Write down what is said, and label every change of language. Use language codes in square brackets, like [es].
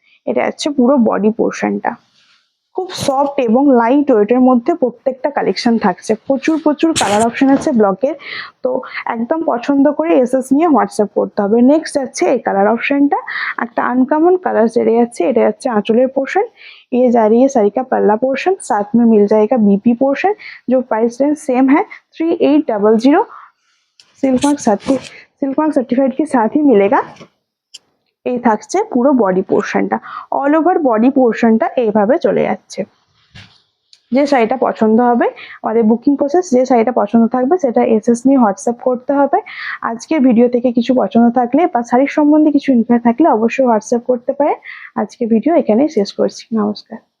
[bn] এটা হচ্ছে পুরো বডি পোর্শনটা, খুব সফট এবং লাইট ওয়েটের মধ্যে প্রত্যেকটা কালেকশন থাকছে। প্রচুর প্রচুর কালার অপশন আছে ব্লকের, তো একদম পছন্দ করে এসএস নিয়ে হোয়াটসঅ্যাপ করতে হবে। নেক্সট যাচ্ছে এই কালার অপশনটা, একটা আনকমন কালার সেরে যাচ্ছে। এটা যাচ্ছে आंचलेर पोर्शन। [hi] ये जा रही है साड़ी का पल्ला पोर्शन, साथ में मिल जाएगा बीपी पोर्शन। जो प्राइस रेंज सेम है 3800। सिल्क मार्क सर्टिफाइड के साथ ही मिलेगा। [bn] এই থাকছে পুরো বডি পোর্শনটা, অল ওভার বডি পোর্শনটা এইভাবে চলে যাচ্ছে। যে শাড়িটা পছন্দ হবে, আমাদের বুকিং প্রসেস, যে শাড়িটা পছন্দ থাকবে সেটা এসএস নিয়ে হোয়াটসঅ্যাপ করতে হবে। আজকের ভিডিও থেকে কিছু পছন্দ থাকলে বা শাড়ির সম্বন্ধে কিছু ইনকোয়ারি থাকলে অবশ্যই হোয়াটসঅ্যাপ করতে পারে। আজকের ভিডিও এখানেই শেষ করছি, নমস্কার।